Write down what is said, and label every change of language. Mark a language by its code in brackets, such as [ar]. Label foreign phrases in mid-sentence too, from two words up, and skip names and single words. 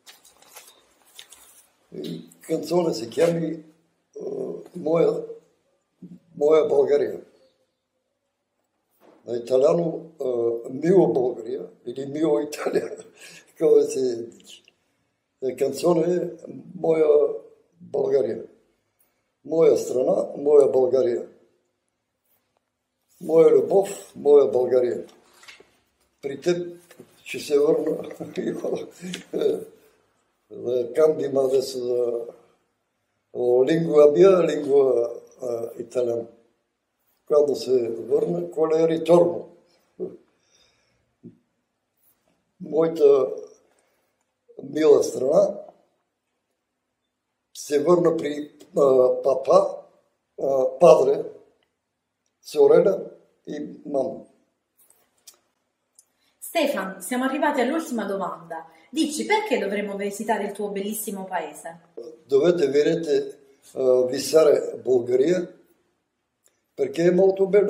[it] La canzone si chiama Moja Bulgaria. In italiano Mio Bulgaria, или Mio Italia, come si dice. La canzone è Moja Bulgaria. [bg] Моя страна, моя България. Моя любов, моя България. При теб ще се върна да [it] cambia adesso lingua mia, lingua italiana. Quando si върна, qual è il ritorno? [bg] Моята мила страна се върна при папа, [it] padre, sorella e mamma. Stefan, siamo arrivati all'ultima domanda. Dici perché dovremmo visitare il tuo bellissimo paese? Dovete visitare Bulgaria perché è molto bella.